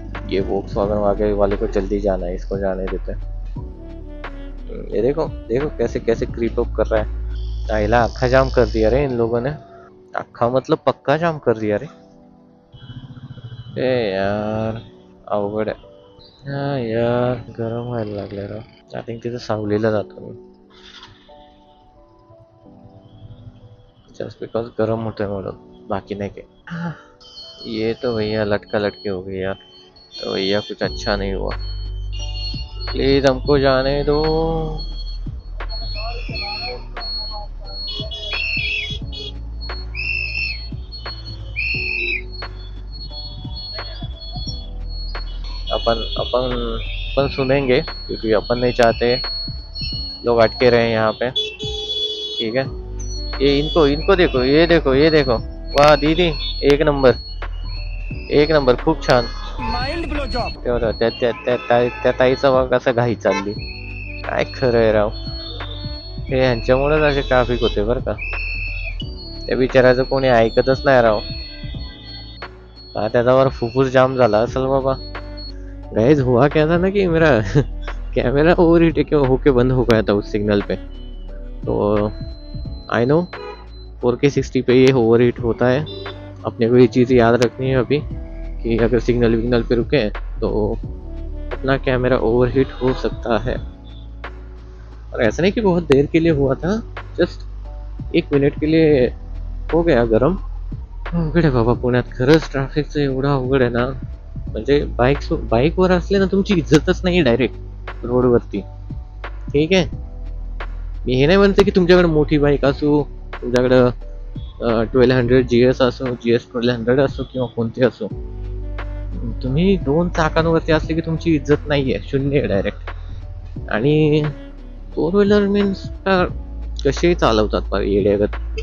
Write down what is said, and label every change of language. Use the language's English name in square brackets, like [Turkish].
[Hindi] ये वोक्सवैगन वाले को जल्दी जाना है, इसको जाने देते हैं। ये देखो देखो कैसे कैसे क्रीप अप कर रहा है। ताइला अक्खा जाम कर दिया रे इन लोगों ने, अक्खा मतलब पक्का जाम कर दिया रे। [Marathi] ए यार अवघड आहे। हा यार गरम व्हायला लागले राव। [English] I think [Marathi] तिथे सावलीला जातो मी, [English] just because [Marathi] गरम होते म्हणून, बाकी नहीं के। [Hindi] ये तो भैया लटका लटके हो गई यार, तो भैया कुछ अच्छा नहीं हुआ, प्लीज हमको जाने दो। अपन अपन अपन सुनेंगे, क्योंकि अपन नहीं चाहते लोग अटके रहे यहाँ पे। ठीक है, ये इनको इनको देखो, ये देखो ये देखो, वाह दीदी एक नंबर एक नंबर, [Marathi] खूप छान। [English] Mind blow job. [Marathi] तेवढं त्या ताईचा बघ कसं घाई चालली, काय खरं आहे राव। हे ह्यांच्यामुळेच असे ट्रॅफिक होते बरं का, त्या बिचाराचं कोणी ऐकतच नाही राव। त्याच्यावर फुफ्फुस जाम झाला असेल बाबा। [Hindi] गाइस हुआ क्या था ना कि मेरा कैमरा ओवर हीट होके बंद हो गया था उस सिग्नल पे। तो [English] I know [Hindi] 4K 60 पे ये ओवर हीट होता है। अपने को ये चीज़ याद रखनी है अभी कि अगर सिग्नल विग्नल पे रुके तो अपना कैमरा ओवर हीट हो सकता है। और ऐसा नहीं कि बहुत देर के लिए हुआ था, जस्ट 1 मिनट के लिए हो गया गरम। [Marathi] अवघड आहे बाबा पुण्यात, खरंच ट्रॅफिकचं एवढं अवघड आहे ना, म्हणजे बाईकवर असले ना तुमची इज्जतच नाही डायरेक्ट रोडवरती। ठीक आहे, मी हे नाही म्हणते की तुमच्याकडे मोठी बाईक असो, तुमच्याकडं 1200 GS असो, GS 1200 असो किंवा कोणती असो, तुम्ही 2 चाकांवरती असले की तुमची इज्जत नाहीये, शून्य आहे डायरेक्ट। आणि [English] four wheeler means [Marathi] कसेही चालवतात येड्यागत।